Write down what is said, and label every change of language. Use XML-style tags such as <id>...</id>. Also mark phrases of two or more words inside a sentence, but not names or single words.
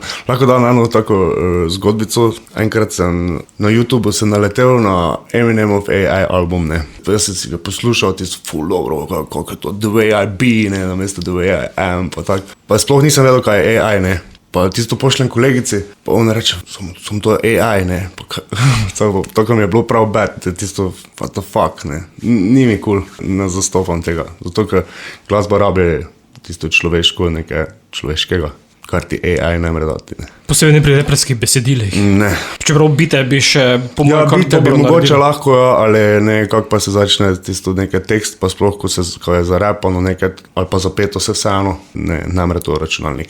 <sl>Lahko dam eno tako zgodbico. Enkrat sem na YouTubeu se naletel na Eminemov AI album, ne. Jaz sem si ga poslušal, tisto ful dobro, kako je to The Way I Be, ne, namesto The Way I Am, pa tak. Pa sploh nisem vedel, kaj je AI, ne. Pa tisto pošljem kolegici, pa ona reče, som to AI, ne. Tako mi je bilo prav bad, tisto,</sl> <en>what the fuck,</en> <sl>ne. Ni mi cool, ne zastopam tega. Zato, ker glasba rabi tisto človeško, nekaj človeškega, kar ti AI ne more dati, ne. Posebej ne pri reperskih besedilih. Ne. Čeprav bite bi še Ja, bite bi mogoče lahko, ali ne, kako pa se začne tisto nekaj tekst, pa sploh, ko je zarepano nekaj, ali pa zapeto se vseeno, ne more to računalnik.</sl>